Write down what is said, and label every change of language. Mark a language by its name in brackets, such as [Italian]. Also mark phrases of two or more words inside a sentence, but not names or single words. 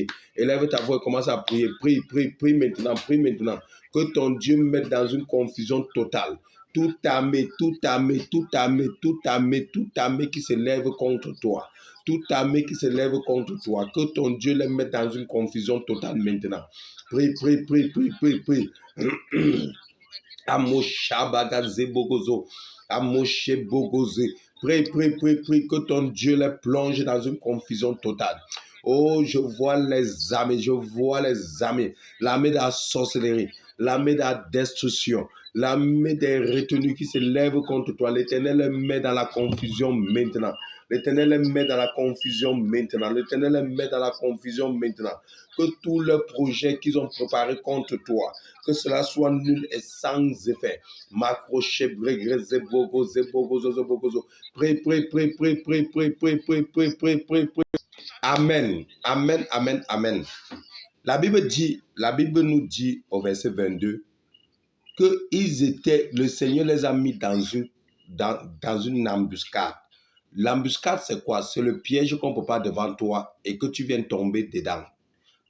[French] Élève ta voix et commence à prier. Prie, prie, prie maintenant. Prie maintenant. Que ton Dieu mette dans une confusion totale. Toute armée, toute armée, toute armée, toute armée, toute armée qui se lève contre toi. Toute armée qui se lève contre toi. Que ton Dieu les mette dans une confusion totale maintenant. Prie, prie, prie, prie, prie, prie. Amoshabagaze bogozo. Amoshe bogoze. Prie, prie, prie, prie. Que ton Dieu les plonge dans une confusion totale. Oh, je vois les armées, je vois les armées. L'armée de la sorcellerie, l'armée de la destruction, l'armée des retenus qui se lèvent contre toi. L'Éternel les met dans la confusion maintenant. L'Éternel les met dans la confusion maintenant. L'Éternel les met dans la confusion maintenant. Que tous leurs projets qu'ils ont préparés contre toi, que cela soit nul et sans effet. Macroché, bregreze, bogoze, bogozo, bogozo. Prie, prie, prie, prie, prie, prie, prie, prie, prie, prie, prie, prie. Amen, amen, amen, amen. La Bible nous dit au verset 22 que le Seigneur les a mis dans une embuscade. L'embuscade, c'est quoi? C'est le piège qu'on prépare devant toi et que tu viens tomber dedans.